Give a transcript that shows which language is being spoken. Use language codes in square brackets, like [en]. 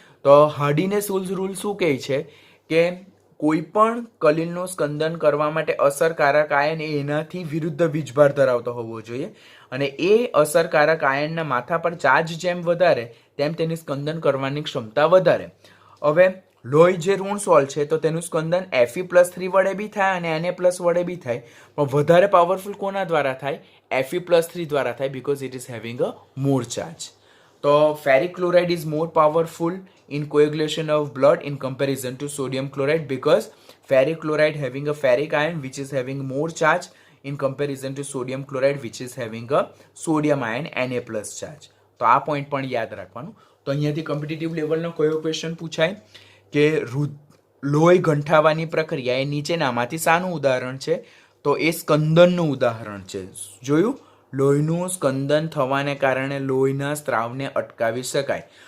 [gu] તો હાર્ડીનેસ રૂલ શું કહે છે કે કોઈ પણ કલિલનું સ્કંદન કરવા માટે અસરકારક આયન એ એનાથી વિરુદ્ધ વીજભાર ધરાવતો હોવો જોઈએ અને એ અસરકારક આયનના માથા પર ચાર્જ જેમ વધારે તેમ તેની સ્કંદન કરવાની ક્ષમતા વધારે. હવે લોહી જે ઋણ સોલ છે તો તેનું સ્કંદન Fe+3 વડે બી થાય અને Na+ વડે બી થાય, પણ વધારે પાવરફુલ કોના દ્વારા થાય? Fe+3 દ્વારા થાય, because it is having a more charge. [en] તો ferric chloride is more powerful in coagulation of blood in comparison to sodium chloride because ferric chloride having a ferric ion which is having more charge in comparison to sodium chloride which is having a sodium ion Na+ charge. [gu] તો આ point પણ યાદ રાખવાનું. તો અહીંયાથી competitive લેવલનો કયો question પૂછાય કે લોહી ગંઠાવાની પ્રક્રિયા એ નીચેનામાંથી શાનું ઉદાહરણ છે? તો એ સ્કંદનનું ઉદાહરણ છે. જોયું? લોહીનું સ્કંદન થવાને કારણે લોહીના સ્ત્રાવને અટકાવી શકાય.